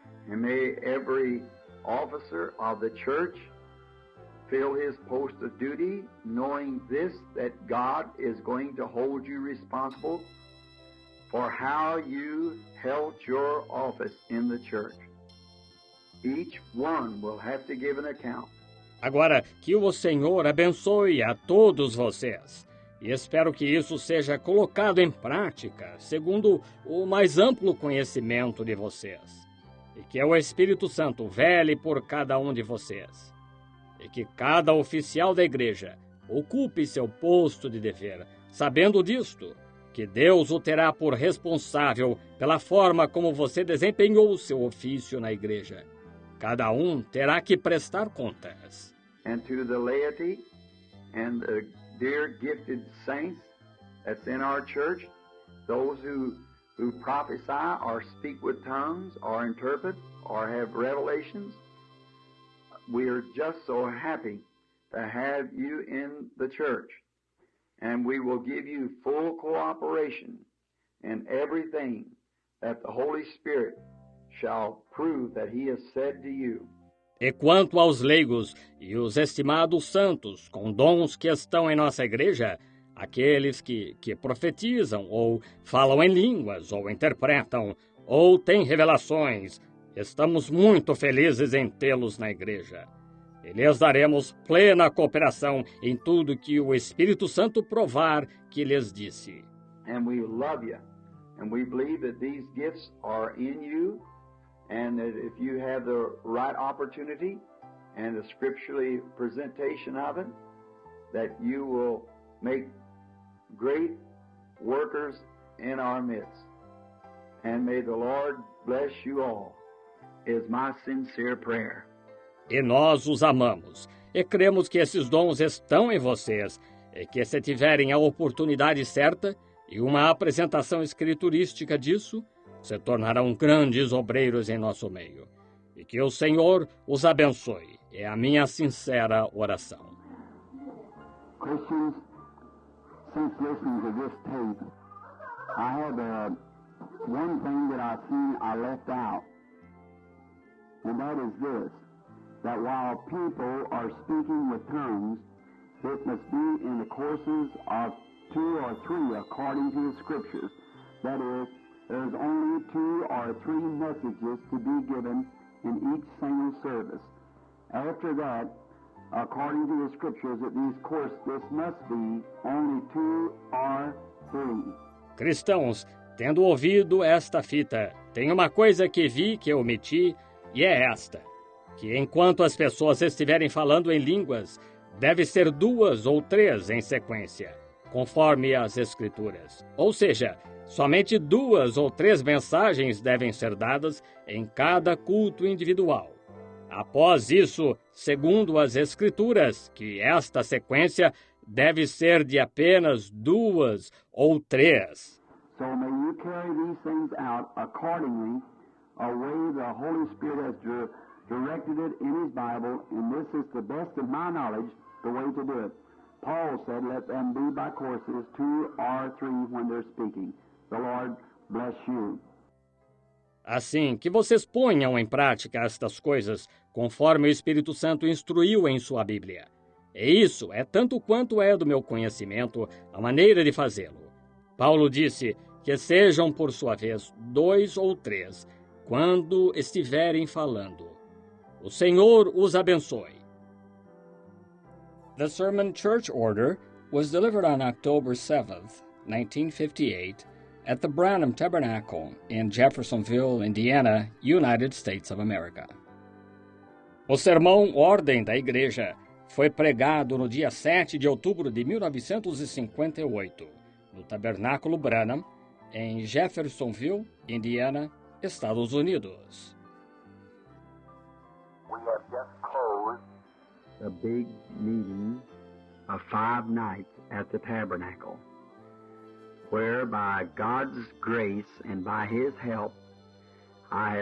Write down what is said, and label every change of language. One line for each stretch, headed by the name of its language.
English: And may every officer of the church fill his post of duty, knowing this, that God is going to hold you responsible for how you held your office in the church. Each one will have to give an account.
Portuguese: Agora, que o Senhor abençoe a todos vocês. E espero que isso seja colocado em prática, segundo o mais amplo conhecimento de vocês. E que o Espírito Santo vele por cada um de vocês. E que cada oficial da igreja ocupe seu posto de dever, sabendo disto, que Deus o terá por responsável pela forma como você desempenhou seu ofício na igreja. Cada um terá que prestar contas.
English: And to the laity and the dear gifted saints that's in our church, those who prophesy or speak with tongues or interpret or have revelations, we are just so happy to have you in the church. And we will give you full cooperation in everything that the Holy Spirit shall prove that He has said to you.
Portuguese: E quanto aos leigos e os estimados santos com dons que estão em nossa igreja, aqueles que profetizam, ou falam em línguas, ou interpretam, ou têm revelações, estamos muito felizes em tê-los na igreja. E lhes daremos plena cooperação em tudo que o Espírito Santo provar que lhes disse.
English: And we love you, and we believe that these gifts are in you, and that if you have the right opportunity and the scripturally presentation of it, that you will make great workers in our midst. And may the Lord bless you all, is my sincere prayer.
Portuguese: E nós os amamos, e cremos que esses dons estão em vocês, e que se tiverem a oportunidade certa e uma apresentação escriturística disso, se tornarão grandes obreiros em nosso meio. E que o Senhor os abençoe, é a minha sincera oração.
English: Christians, since listening to this tape, I have one thing that I've seen I left out, and that is this, that while people are speaking with tongues, it must be in the courses of 2 or 3 according to the Scriptures. That is, there's only 2 or 3 messages to be given in each single service. After that, according to the Scriptures, this must be only 2 or 3.
Portuguese: Cristãos, tendo ouvido esta fita, tem uma coisa que vi que omiti, e é esta: que enquanto as pessoas estiverem falando em línguas, deve ser 2 ou 3 em sequência, conforme as Escrituras. Ou seja, somente 2 ou 3 mensagens devem ser dadas em cada culto individual. Após isso, segundo as Escrituras, que esta sequência deve ser de apenas 2 ou 3.
English: So may you carry these things out accordingly, a way the Holy Spirit has directed it in His Bible, and this is the best of my knowledge, the way to do it. Paul said, let them be by courses 2 or 3 when they're speaking. The Lord bless you.
Portuguese: Assim, que vocês ponham em prática estas coisas, conforme o Espírito Santo instruiu em sua Bíblia. E isso é tanto quanto é do meu conhecimento a maneira de fazê-lo. Paulo disse que sejam, por sua vez, 2 ou 3, quando estiverem falando. O Senhor os abençoe.
English: The Sermon Church Order was delivered on October 7th, 1958, at the Branham Tabernacle in Jeffersonville, Indiana, United States of America.
Portuguese: O sermão Ordem da Igreja foi pregado no dia 7 de outubro de 1958, no Tabernáculo Branham, em Jeffersonville, Indiana, Estados Unidos.
English: We have just closed a big meeting of 5 nights at the tabernacle, where by God's grace and by His help, I have